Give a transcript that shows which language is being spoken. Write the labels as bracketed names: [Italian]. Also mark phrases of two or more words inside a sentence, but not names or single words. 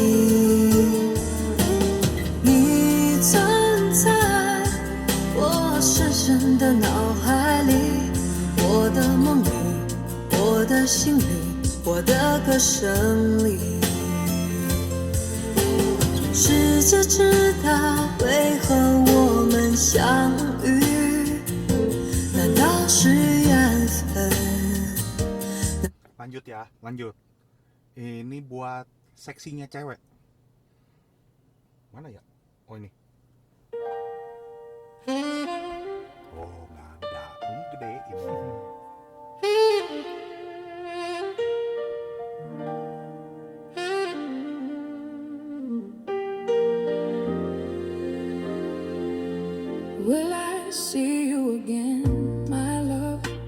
[Chinese] 你存在我深深的脑海里，我的梦里，我的心里，我的歌声里。世界知道为何我们相遇，难道是缘分？ [Indonesian] Lanjut ya, lanjut. Ini buat seksinya cewek. Mana ya? Oh ini. Oh nggak ada, ini gedein. [English] Will I see you again, my love?